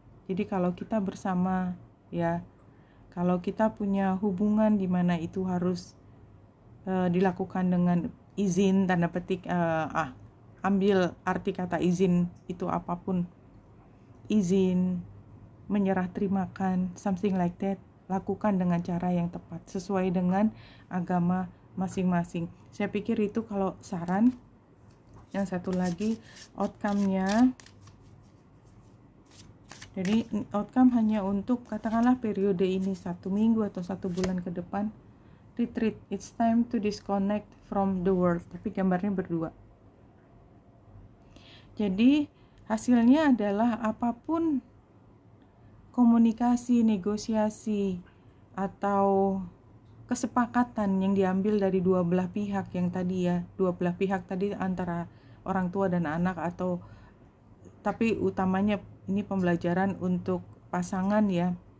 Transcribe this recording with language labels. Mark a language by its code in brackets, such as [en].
[id] Jadi kalau kita bersama ya, kalau kita punya hubungan di mana itu harus dilakukan dengan izin, tanda petik, ambil arti kata izin itu apapun, izin, menyerah terimakan, [en] something like that, [id] lakukan dengan cara yang tepat sesuai dengan agama masing-masing. Saya pikir itu kalau saran. Yang satu lagi outcome-nya. Jadi outcome hanya untuk katakanlah periode ini 1 minggu atau 1 bulan ke depan. [en] Retreat, it's time to disconnect from the world. [id] Tapi gambarnya berdua. Jadi hasilnya adalah apapun komunikasi, negosiasi, atau kesepakatan yang diambil dari dua belah pihak yang tadi ya, dua belah pihak tadi antara orang tua dan anak, atau tapi utamanya ini pembelajaran untuk pasangan ya.